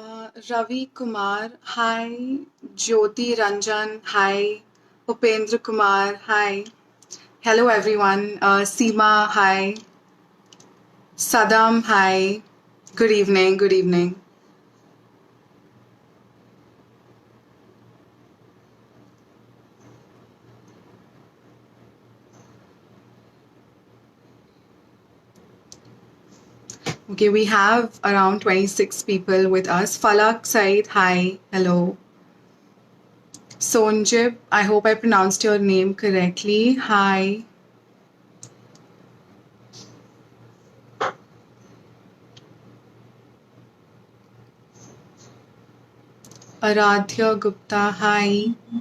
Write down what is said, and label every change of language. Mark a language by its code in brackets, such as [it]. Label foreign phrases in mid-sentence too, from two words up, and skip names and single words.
[en] Ravi Kumar, hi. Jyoti Ranjan, hi. Upendra Kumar, hi. Hello everyone. Seema, hi. Sadam, hi. Good evening, good evening. Okay, we have around 26 people with us. Falak Said, hi. Hello. Sonjib, I hope I pronounced your name correctly. Hi. Aradhya Gupta, hi.